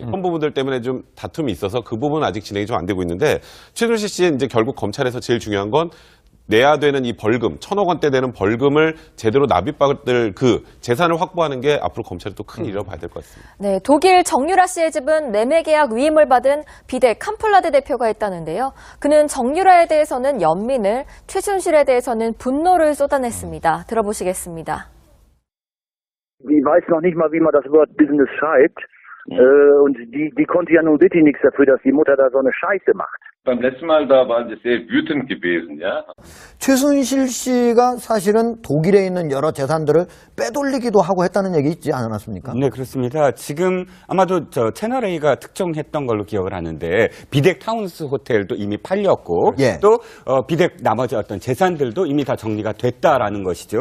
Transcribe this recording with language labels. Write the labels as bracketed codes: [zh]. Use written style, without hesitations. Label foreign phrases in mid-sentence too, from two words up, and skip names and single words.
[ko] 그런 부분들 때문에 좀 다툼이 있어서 그 부분은 아직 진행이 좀 안 되고 있는데 최순실 씨는 이제 결국 검찰에서 제일 중요한 건 내야 되는 이 벌금, 1,000억 원대 되는 벌금을 제대로 납입받을 그 재산을 확보하는 게 앞으로 검찰이 또 큰 일이라고 봐야 될 것 같습니다. 네, 독일 정유라 씨의 집은 매매 계약 위임을 받은 비대 캄플라드 대표가 있다는데요. 그는 정유라에 대해서는 연민을, 최순실에 대해서는 분노를 쏟아냈습니다. 들어보시겠습니다. [de] Die weiß noch nicht mal, wie man das Wort Business schreibt. Und die konnte ja nun wirklich nichts dafür, dass die Mutter da so eine Scheiße macht. Beim letzten Mal, da waren Sie sehr wütend gewesen, ja. [ko] 최순실 씨가 사실은 독일에 있는 여러 재산들을 빼돌리기도 하고 했다는 얘기 있지 않았습니까? 네, 그렇습니다. 지금 아마도 저 채널A가 특정했던 걸로 기억을 하는데 비덱 타운스 호텔도 이미 팔렸고 예. 또 비덱 나머지 어떤 재산들도 이미 다 정리가 됐다라는 것이죠.